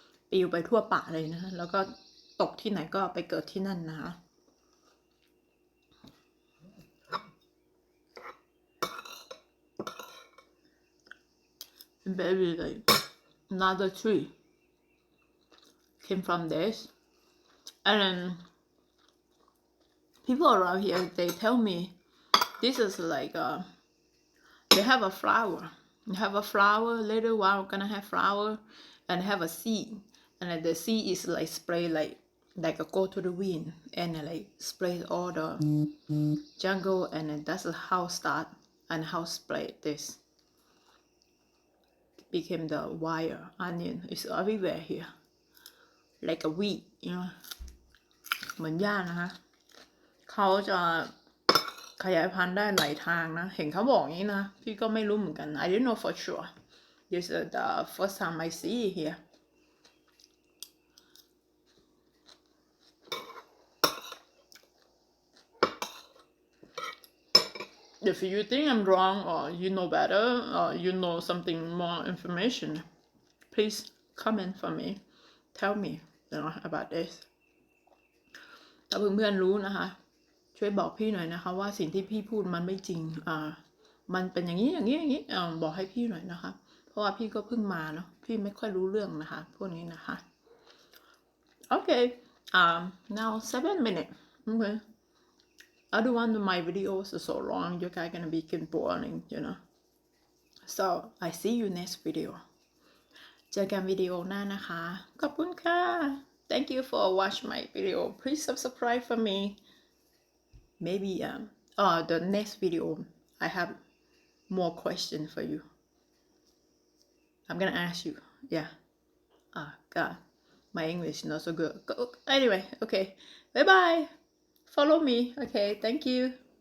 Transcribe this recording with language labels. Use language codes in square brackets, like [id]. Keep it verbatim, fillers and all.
[th] ปลิวไปทั่วป่าเลยนะคะแล้วก็ตกที่ไหนก็ไปเกิดที่นั่นนะคะ [en] Baby, like another tree came from this, and then people around here they tell me this is like uh they have a flower, they have a flower. Later, while gonna have flower, and have a seed, and then the seed is like spray like like a go to the wind and then, like spray all the jungle, and then that's how start and how spray this. Became the wire onion. It's everywhere here, like a weed, you know. [th] เหมือนหญ้านะคะเขาจะขยายพันธุ์ได้หลายทางนะเห็นเขาบอกอย่างนี้นะพี่ก็ไม่รู้เหมือนกัน [en] I don't know for sure. This is the first time I see it here. If you think I'm wrong or you know better or you know something more information, please comment for me. Tell me you know, about this. [th] ถ้าเพื่อนๆรู้นะคะช่วยบอกพี่หน่อยนะคะว่าสิ่งที่พี่พูดมันไม่จริงอ่ามันเป็นอย่างนี้อย่างนี้อย่างนี้อ่าบอกให้พี่หน่อยนะคะเพราะว่าพี่ก็เพิ่งมาเนาะพี่ไม่ค่อยรู้เรื่องนะคะพวกนี้นะคะโอเคอ่า [en] now seven minutes okay. I don't want my videos are so long. You guys gonna be getting boring, you know. So I see you next video. [th] เจอกันวิดีโอหน้านะคะขอบคุณค่ะ [en] Thank you for watch my video. Please subscribe for me. Maybe um uh the next video I have more question for you. I'm gonna ask you. Yeah. Ah, God, my English not so good. Anyway, okay. Bye bye.Follow me. Okay, thank you.